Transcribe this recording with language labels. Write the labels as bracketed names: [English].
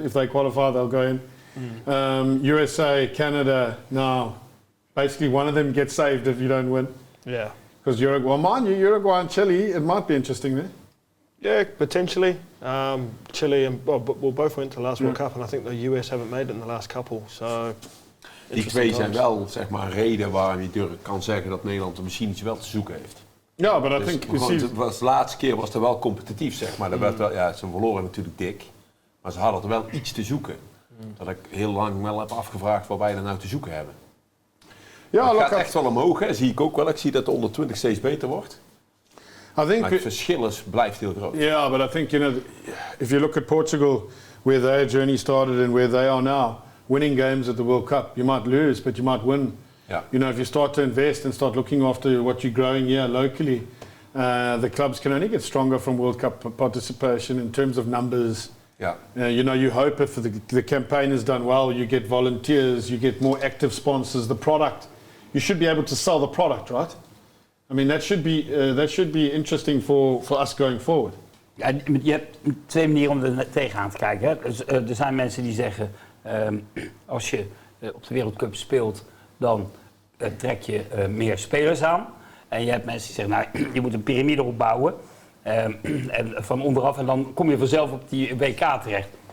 [English] If they qualify, they'll go in. USA, Canada, now basically one of them gets saved if you don't win. Yeah. Because Uruguay and Chile, it might be interesting there. Yeah, potentially. Chile and both went to the last World Cup, and I think the US haven't made it in the last couple. So [Dutch] die 2 zijn wel, zeg maar, een reden waarom je kan zeggen dat Nederland de machine wel te zoeken heeft. Ja, maar [English] I think [Dutch] de laatste keer was het wel competitief, zeg maar. Werd wel, ze verloren natuurlijk dik, maar ze hadden er wel iets te zoeken. Dat ik heel lang wel heb afgevraagd wat wij er nou te zoeken hebben. Ja, het gaat echt wel omhoog, hè. Zie ik ook wel. Ik zie dat de onder 20 steeds beter wordt. Maar het verschil blijft heel groot. [English] Yeah, but I think, if you look at Portugal, where their journey started and where they are now, winning games at the World Cup, you might lose, but you might win. Yeah. If you start to invest and start looking after what you're growing here locally, the clubs can only get stronger from World Cup participation in terms of numbers. Yeah. You hope if the campaign is done well, you get volunteers, you get more active sponsors, the product. You should be able to sell the product, right? I mean, that should be interesting for us going forward. [Dutch] Ja, je hebt 2 manieren om er tegenaan te kijken. Hè. Dus, er zijn mensen die zeggen, als je op de Wereldcup speelt, dan trek je meer spelers aan. En je hebt mensen die zeggen, nou, je moet een piramide opbouwen. En van onderaf en dan kom je vanzelf op die WK terecht.